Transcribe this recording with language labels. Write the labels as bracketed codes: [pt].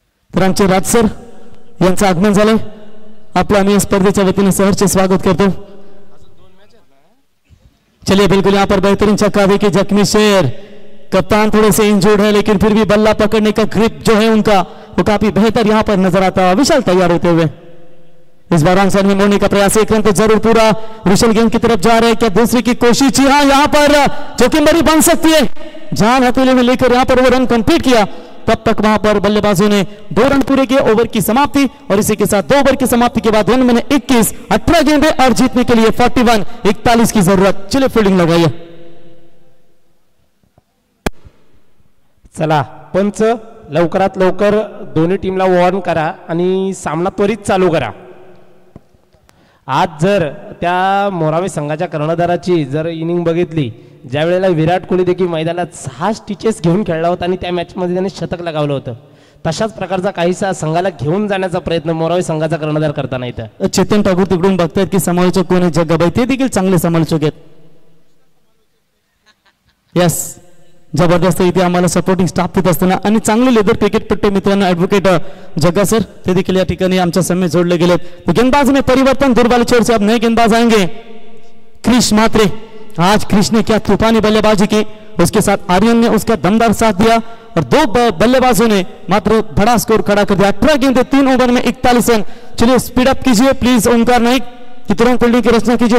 [mr] रामचे राज sir यांचं आगमन झालंय. आपलं आम्ही स्पर्धेच्या वतीने सहर्ष स्वागत करतो. [hi] चलिए, बिल्कुल यहां पर बेहतरीन छक्का देखिए, जख्मी शेर. कप्तान थोड़े से इंजर्ड है, लेकिन फिर भी बल्ला पकड़ने का ग्रिप जो है उनका वो काफी बेहतर यहां पर नजर आता है. विशाल तैयार होते हुए इस बार रॉन्ग साइड में मोड़ने का प्रयास. 1 रन तो जरूर पूरा. विशाल गेंद की तरफ जा रहे हैं, क्या दूसरे की कोशिश? जी हाँ, यहां पर जोखिम भरी बन सकती है. जान हथेली में लेकर यहां पर वो रन कंप्लीट किया. तब तक वहां पर बल्लेबाजों ने 2 रन पूरे किए. ओवर की समाप्ति, और इसी के साथ 2 ओवर की समाप्ति के बाद 1 में 21, 18 गेंदें और जीतने के लिए 41 की जरूरत. चलिए फील्डिंग लगाइए. [mr] चला पंच, लवकरात लवकर दोन्ही टीमला वॉर्न करा आणि सामना त्वरित चालू करा. आज जर त्या मोरावे संघाच्या कर्णधाराची जर इनिंग बघितली, ज्या वेळेला विराट कोहली देखील मैदानात 6 स्टिचेस घेऊन खेळला होता आणि त्या मॅचमध्ये त्याने शतक लगावलं होतं, तशाच प्रकारचा काहीसा संघाला घेऊन जाण्याचा प्रयत्न मोरावे संघाचा कर्णधार करताना येतं. चेतन ठाकूर तिकडून बघतायत की समालोचक कोण आहे. जग्गाबाई ते देखील चांगले समालोचक आहेत. यस, जबरदस्त इथे आम्हाला सपोर्टिंग स्टाफ देत असताना आणि चांगले लेदर क्रिकेटपट्टे मित्रांनो ॲडव्होकेट जग्गा सर ते देखील या ठिकाणी आमच्या समेत जोडले गेलेत. [hi] तो गेंदबाज में परिवर्तन, दुर्बाली छोर से अब नए गेंदबाज आएंगे. क्रिश मात्रे, आज क्रिश ने क्या तूफानी बल्लेबाजी की, उसके साथ आर्यन ने उसका दमदार साथ दिया और 2 बल्लेबाजों ने मात्र बड़ा स्कोर खड़ा कर दिया. 18 गेंदें 3 ओवर में 41 रन. चलिए स्पीड अप कीजिए प्लीज ओमकार नाइक, कि तुरंत फील्डिंग की रचना कीजिए.